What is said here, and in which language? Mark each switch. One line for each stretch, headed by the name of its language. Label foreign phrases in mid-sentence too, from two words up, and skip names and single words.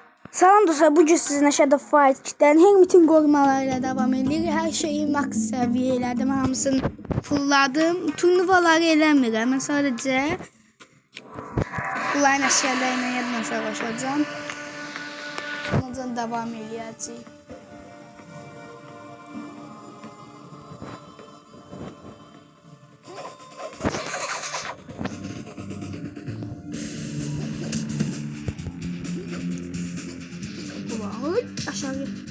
Turkish: Salam dostlar, bugün sizinle Shadow Fight 2'den bütün korumalarıyla devam edir. Her şeyi max seviyelerde,
Azerbaijani: hamısını fulladım. Turnuvaları eləmirəm. Mən sadəcə bunların əşyalarıyla yadına savaşacağım. Ondan devam eləyəcəyik. Ay, aşağı.